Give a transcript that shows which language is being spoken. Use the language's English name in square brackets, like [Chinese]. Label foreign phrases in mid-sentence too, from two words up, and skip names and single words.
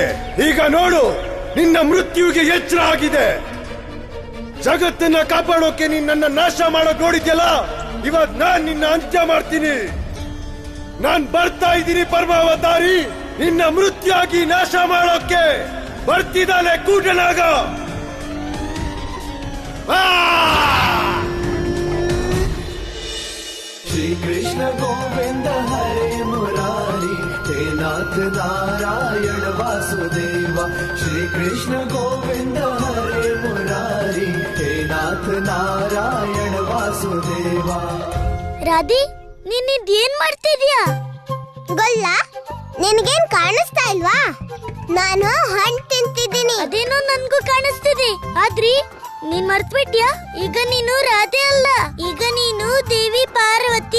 [Kannada] ಈಗ ನೋಡು, ನಿನ್ನ ಮೃತ್ಯುವಿಗೆ ಎಚ್ಚರ ಆಗಿದೆ. ಜಗತ್ತನ್ನ ಕಾಪಾಡೋಕೆ ನಿನ್ನ ನಾಶ ಮಾಡೋಕ್ ನೋಡಿದ್ಯಲ್ಲ, ಇವತ್ ನಾನ್ ನಿನ್ನ ಅಂತ್ಯ ಮಾಡ್ತೀನಿ. ನಾನ್ ಬರ್ತಾ ಇದ್ದೀನಿ ಪರಮಾವತಾರಿ, ನಿನ್ನ ಮೃತ್ಯುವಾಗಿ ನಾಶ ಮಾಡೋಕೆ ಬರ್ತಿದ್ದಾನೆ ಕೂಟನಾಗ. [Sanskrit] श्री कृष्ण गोविंद हरे मुरारी, हे नाथ नारायण वासुदेवा. श्री कृष्ण गोविंद हरे मुरारी, हे नाथ नारायण वासुदेवा. [Kannada] ರಾಧಿ, ನೀನ್ ಮಾಡ್ತಿದ್ಯಾ? ಗೊಲ್ಲ, ನಿನಗೇನ್ ಕಾಣಿಸ್ತಾ ಇಲ್ವಾ? ನಾನು ಹಣ್ಣು ತಿಂತಿದ್ದೀನಿ. ಅದೇನೋ ನನ್ಗೂ ಕಾಣಿಸ್ತಿದೆ. ಆದ್ರಿ ನೀನ್ ಮರ್ತ್ಬಿಟ್ಯಾ? ಈಗ ನೀನು ರಾಧೆ ಅಲ್ಲ, ಈಗ ನೀನು ದೇವಿ ಪಾರ್ವತಿ.